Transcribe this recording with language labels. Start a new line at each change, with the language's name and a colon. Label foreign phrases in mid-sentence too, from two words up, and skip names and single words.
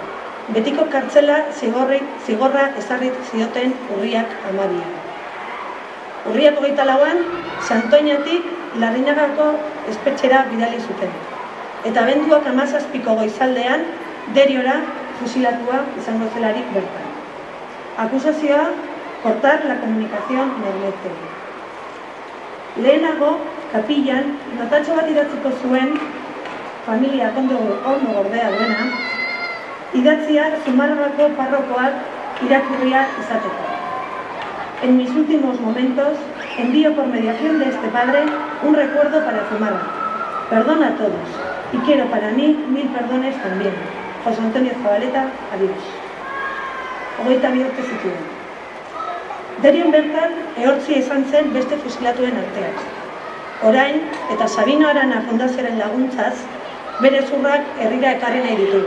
Basque: Betiko kartzela zigorra ezarri zioten urriak 12. Urriak 24an, Santoñatik Larrinagako espetxera bidali zuten. Eta abenduak 17ko goizaldean, Deriora fusilatua izango zelarik bertan. Akusazioa,
Spanish: cortar la comunicación mermete.
Basque: Lehenago, kapillan, notatxo bat idatziko zuen, familia ondo gordea duena, idatzia Zumarragako parrokoak irakurria izateko.
Spanish: En mis últimos momentos, envío por mediación de este padre un recuerdo para Zumarraga. Perdón a todos, y quiero para mí 1000 perdones también. Jose Antonio Zabaleta, adiós.
Basque: 22 urte zituen. Derion bertan, ehortzia izan zen beste fusilatuen artean. Orain, eta Sabino Arana Fundazioaren laguntzaz, bere zurrak herrira ekarri nahi ditugu.